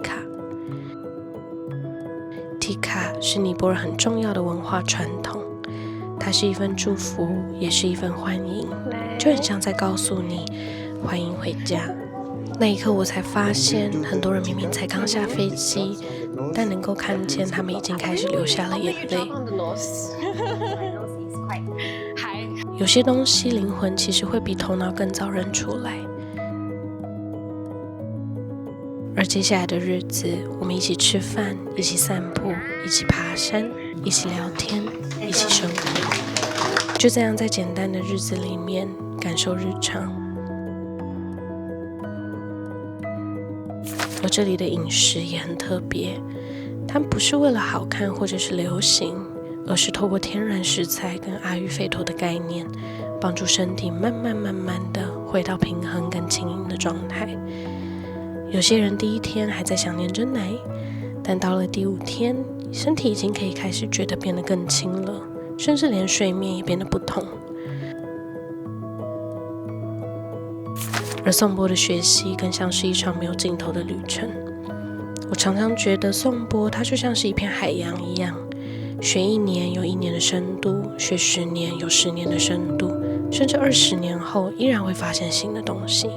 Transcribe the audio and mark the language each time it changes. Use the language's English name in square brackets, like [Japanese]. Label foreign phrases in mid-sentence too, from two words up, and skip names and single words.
[Chinese] Tika。Tika 是尼泊爾很重要的文化傳統，它是一份祝福，也是一份歡迎，就很像在告訴你歡迎回家。那一刻我才發現，很多人明明才剛下飛機，但能夠看見他們已經開始流下了眼淚。有些東西靈魂其實會比頭腦更早認出來。而接下來的日子，我們一起吃飯，一起散步，一起爬山，一起聊天，一起生活。就這樣在簡單的日子裡面感受日常。而這裡的飲食也很特別，它不是為了好看或者是流行，而是透過天然食材跟阿育吠陀的概念，幫助身體慢慢的回到平衡跟輕盈的狀態。有些人第一天還在想念真奶，但到了第5天，身體已經可以開始覺得變得更輕了，甚至連睡眠也變得不同。而頌缽的學習更像是一場沒有盡頭的旅程。我常常覺得頌缽它就像是一片海洋一樣，學1年有1年的深度，學10年有10年的深度，甚至20年後依然會發現新的東西。